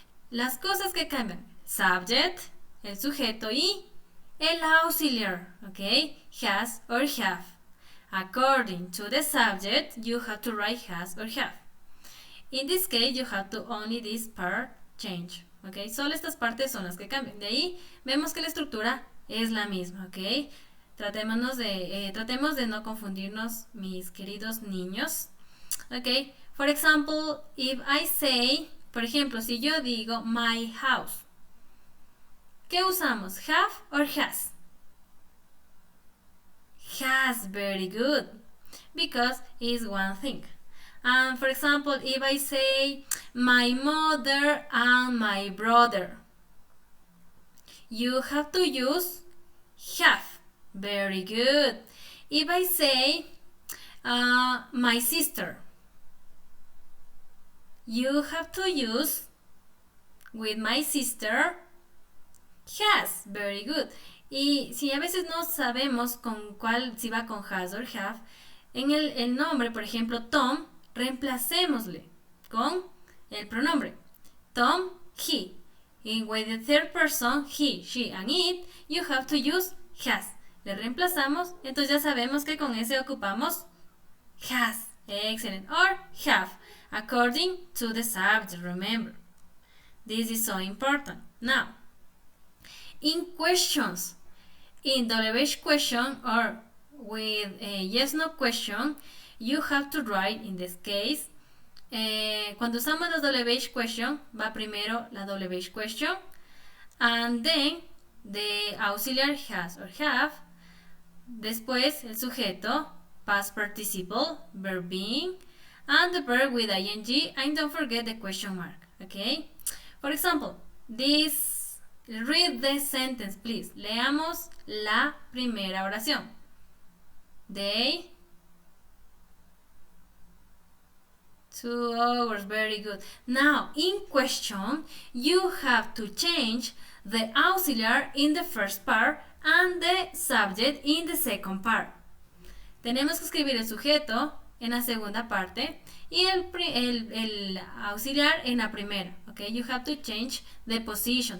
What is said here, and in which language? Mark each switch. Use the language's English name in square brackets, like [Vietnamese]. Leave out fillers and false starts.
[Spanish] Las cosas que cambian, subject, el sujeto y el auxiliar, okay, has or have. [English] According to the subject, you have to write has or have. In this case, you have to only this part change, okay. [Spanish] Solo estas partes son las que cambian. De ahí vemos que la estructura es la misma, ok. Tratemos de no confundirnos, mis queridos niños. [English] Ok, for example, if I say, [Spanish] por ejemplo, si yo digo [English] my house, [Spanish] ¿qué usamos? [English] Have or has? Has, very good, because it's one thing. And for example, if I say my mother and my brother, you have to use have. Very good. If I say my sister, you have to use with my sister has. Very good. [Spanish] Y si a veces no sabemos con cuál, si va con has or have, en el nombre, por ejemplo, Tom, reemplacémosle con el pronombre Tom, he. [English] Y with the third person, he, she, and it, you have to use has. [Spanish] Le reemplazamos, entonces ya sabemos que con ese ocupamos has. [English] Excellent. Or have, according to the subject, remember. This is so important. Now, in questions, in WH question or with a yes-no question, you have to write, in this case, [Spanish] cuando usamos la WH question, [English] va primero la WH question, and then the auxiliary has or have, [Spanish] después el sujeto, [English] past participle, verb being, and the verb with ing, and don't forget the question mark, okay? For example, read the sentence, please. [Spanish] Leamos la primera oración. [English] They 2 hours, very good. Now, in question, you have to change the auxiliary in the first part and the subject in the second part. [Spanish] Tenemos que escribir el sujeto en la segunda parte y el auxiliar en la primera. [English] Okay, you have to change the position.